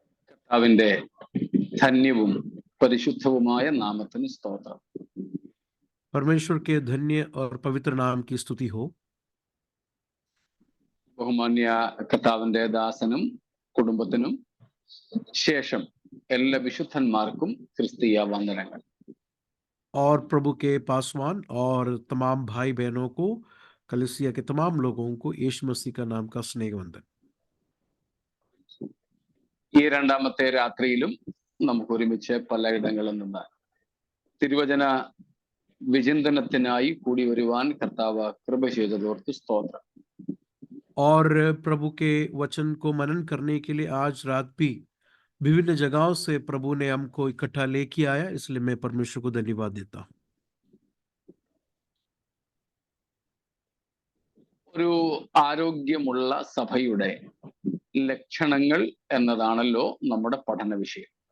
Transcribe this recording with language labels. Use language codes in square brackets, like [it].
[ml] കർത്താവിന്റെ ധന്യവും പരിശുദ്ധവുമായ നാമത്തിന് സ്തോത്രം. [hi] परमेश्वर के धन्य और पवित्र नाम की स्तुति हो. [ml] ബഹുമാന്യ കർത്താവിന്റെ ദാസനും കുടുംബത്തിനും ശേഷം എല്ലാ വിശുദ്ധന്മാർക്കും ക്രിസ്തീയ വന്ദനങ്ങൾ. [hi] और प्रभु के पासवान और तमाम भाई बहनों को, कलीसिया के तमाम लोगों को यीशु मसीह का नाम का स्नेह वंदन. [ml] ഈ രണ്ടാമത്തെ രാത്രിയിലും നമുക്ക് ഒരുമിച്ച് പലയിടങ്ങളിൽ നിന്ന് തിരുവചന വിചിന്തനത്തിനായി കൂടി വരുവാൻ കർത്താവ് കൃപ ചെയ്തതോർത്ത് സ്തോത്രം. [hi] और प्रभु के वचन को मनन करने के लिए आज रात भी विभिन्न जगहों से प्रभु ने हमको इकट्ठा लेके आया, इसलिए मैं परमेश्वर को धन्यवाद देता हूँ. [ml] ഒരു ആരോഗ്യമുള്ള സഭയുടെ ലക്ഷണങ്ങൾ എന്നതാണല്ലോ നമ്മുടെ പഠന വിഷയം.